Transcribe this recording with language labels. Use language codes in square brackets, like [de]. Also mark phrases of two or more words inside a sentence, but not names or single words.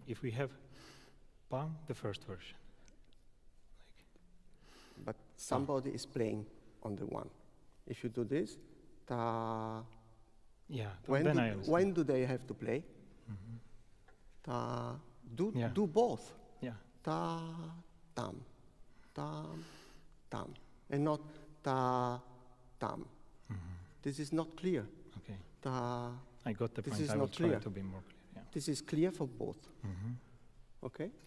[en] If we have pa, the first version. But somebody is playing on the one. If you do this, ta. Yeah. When do they have to play? Ta. Do both. Yeah. Ta, tam, tam, tam, and not ta, tam. This is not clear. Okay. Ta. I got the This point. is I will not try clear. to be more clear. Yeah. This is clear for both. Okay? Yeah.